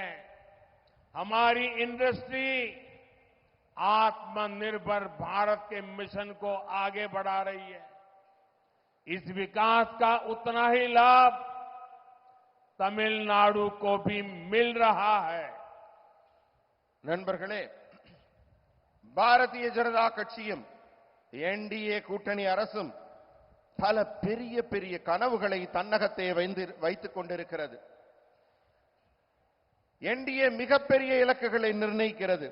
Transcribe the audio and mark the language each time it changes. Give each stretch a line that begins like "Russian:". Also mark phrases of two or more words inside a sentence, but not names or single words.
Hindi: हमारी इंडस्ट्री आत्मनिर्भर भारत के मिशन को आगे बढ़ा रही है। इस विकास का उतना ही लाभ तमिलनाडु को भी मिल रहा है।
Tamil: நண்பர்களே, பாரதிய ஜனதா கட்சியும் என்டிஏ கூட்டணி அரசும் பல பெரிய பெரிய கனவுகளை தன்னகத்தே வைத்துக் கொண்டிருக்கிறது. என்டிஏ மிகப்பெரிய இலக்குகளை நிர்ணயிக்கிறது.